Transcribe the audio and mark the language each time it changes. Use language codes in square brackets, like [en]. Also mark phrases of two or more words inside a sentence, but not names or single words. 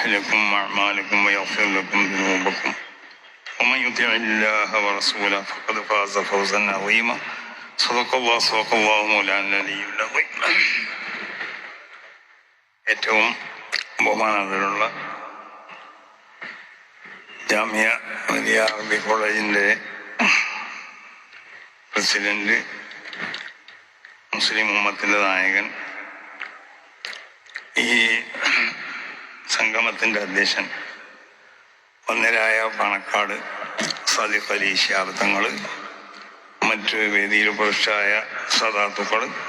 [ar] لكم أعمالكم ويغفر لكم ذنوبكم ومن يطع الله ورسوله فقد فاز فوزا عظيما. صدق الله مولانا العلي العظيم. [ml] ഏറ്റവും ബഹുമാനമുള്ള ജാമിയ വലിയ അറബി കോളേജിന്റെ പ്രസിഡന്റ്, മുസ്ലിം ഉമ്മത്തിന്റെ നായകൻ, ഈ സംഗമത്തിന്റെ അധ്യക്ഷൻ ഒന്നരായ പണക്കാട് സാദിഖ് അലി ശിഹാബ് തങ്ങൾ, മറ്റ് വേദിയിൽ പുരുഷായ സദാത്തുക്കൾ,